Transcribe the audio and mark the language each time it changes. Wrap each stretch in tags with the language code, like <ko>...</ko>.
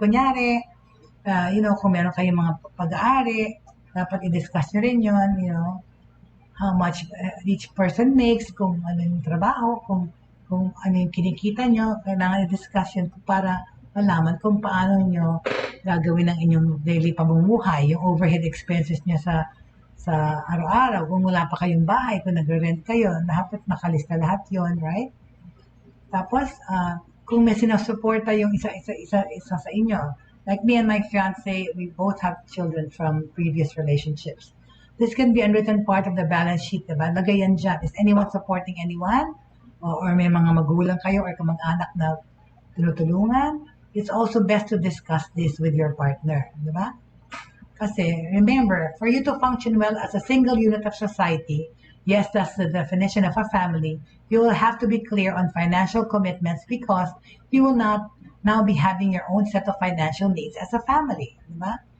<tl>Kunyari, kung meron kayong mga pag-aari, dapat i-discuss nyo rin yun,</tl> <en>how much each person makes,</en> <tl>kung ano yung trabaho, kung ano yung kinikita nyo, kailangan i-discuss yun para malaman kung paano nyo gagawin ang inyong daily pamumuhay, yung overhead expenses nyo sa araw-araw, kung wala pa kayong bahay, kung nagre-rent kayo, dapat nakalista lahat yon, right? Tapos, kung may sinusuporta yung isa sa inyo,</tl> <en>like me and my fiancé, we both have children from previous relationships. This can be unwritten part of the balance sheet, diba?</en> <tl>Lagay yan dyan.</tl> <en>Is anyone supporting anyone?</en> <tl>Or may mga magulang kayo or kamag-anak na tinutulungan?</tl> <en>It's also best to discuss this with your partner, diba? Kasi, remember, for you to function well as a single unit of society, yes, that's the definition of a family, you will have to be clear on financial commitments because you will not now be having your own set of financial needs as a family. Diba?</en>